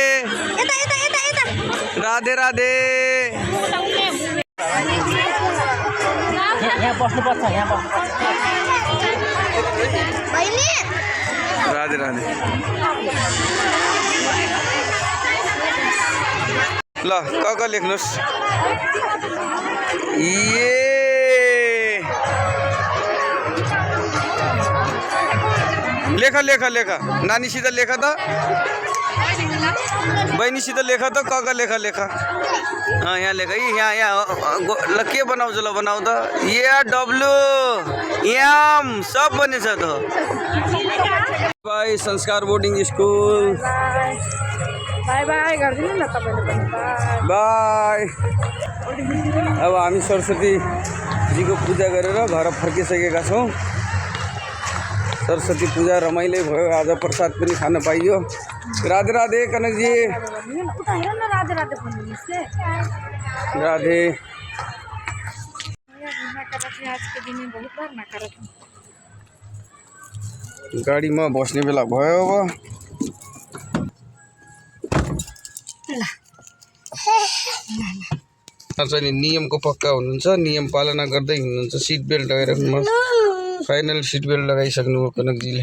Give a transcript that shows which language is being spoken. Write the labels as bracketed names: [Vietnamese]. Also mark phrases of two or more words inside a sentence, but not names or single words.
[Nepali] राधे राधे राधे राधे ल क लेख्नुस् ये लेख लेख लेख नानीसित लेख त बहिनीसित लेख त क लेख लेख यहाँ लेख यहाँ ल के बनाउँछ ल बनाऊ त ए डब्लु एम सब बनेछ त बाई संस्कार बोर्डिङ स्कुल [English] bye bye [Nepali] गर्दिनु न तपाईले पनि बाई अब हामी सरस्वती जीको पूजा गरेर घर फर्किसकेका छौँ सरस्वती पूजा रमाइलो भयो आज प्रसाद पनि खान पाइयो राधे राधे कनक जी राधे गाडीमा बस्ने बेला भयो अब चाहिँ नियमको पक्का हुनुहुन्छ नियम पालना गर्दै हिँड्नुहुन्छ [English] seat belt [Nepali] लगाइराख्नुहोस् [English] final seat belt [Nepali] लगाइसक्नु हो कनकजीले